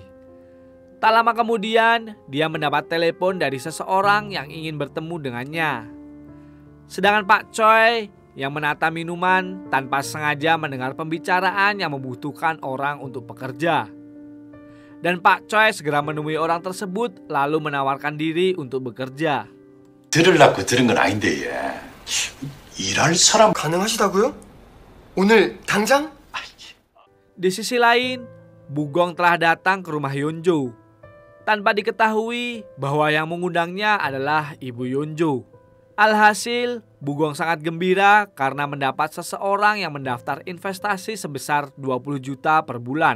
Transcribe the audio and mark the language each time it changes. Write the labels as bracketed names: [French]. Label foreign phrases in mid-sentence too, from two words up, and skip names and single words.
[Indonesian] Tak lama kemudian, dia mendapat telepon dari seseorang yang ingin bertemu dengannya. Sedangkan Pak Choi yang menata minuman tanpa sengaja mendengar pembicaraan yang membutuhkan orang untuk bekerja. Dan Pak Choi segera menemui orang tersebut lalu menawarkan diri untuk bekerja. [Korean] 들으려고 들은 건 아닌데 얘. 일할 사람 가능하시다고요? 오늘 당장? [Indonesian] Di sisi lain, Bugong telah datang ke rumah Yonjo tanpa diketahui bahwa yang mengundangnya adalah ibu Yonjo. Alhasil, Bugong sangat gembira karena mendapat seseorang yang mendaftar investasi sebesar 20 juta per bulan.